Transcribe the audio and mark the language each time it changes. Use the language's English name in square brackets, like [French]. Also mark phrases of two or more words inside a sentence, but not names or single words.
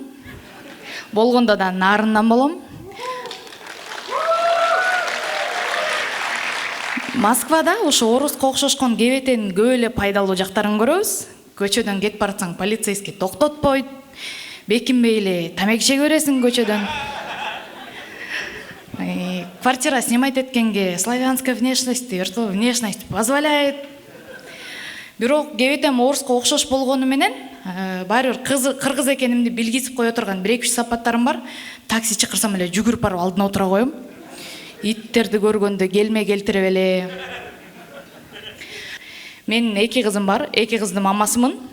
[Kyrgyz] Болгондо да нарындан болом. Москвада ошо оруско окшошкон кебетен көп эле пайдалуу жактарын көрөбүз. Көчөдөн кетип баратсаң полицейский токтотпойт. Бекинбей эле тамак ише көрөсүң көчөдөн. [Russian] Квартира снимать эткенге славянская внешность, внешность позволяет. [Kyrgyz] Бирок кебетем оруско окшош болгону менен баары бир кыргыз экенимди билгизип кое турган 1-2 сапаттарым бар. Такси чакырсам эле жүгүрүп барып алдына отура коем. Иттерди көргөндө келме келтирип эле. Менин 2 кызым бар, 2 кыздын мамасымын.